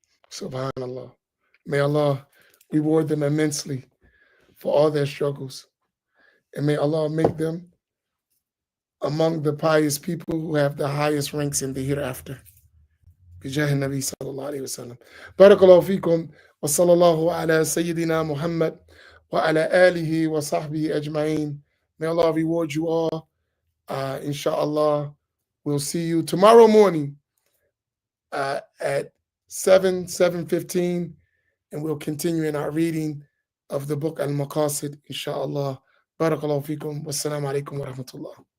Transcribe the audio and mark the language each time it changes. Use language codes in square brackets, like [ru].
[en] Subhanallah. May Allah reward them immensely for all their struggles. And may Allah make them among the pious people who have the highest ranks in the hereafter. [ar] بجاه النبي صلى الله عليه وسلم. بارك الله فيكم وصلى الله على سيدنا محمد وعلى آله وصحبه أجمعين. [en] May Allah reward you all. Inshallah, we'll see you tomorrow morning at 7:15, and we'll continue in our reading of the book Al-Maqasid, inshallah. Barakallahu fikum. Wassalamu alaikum wa rahmatullah.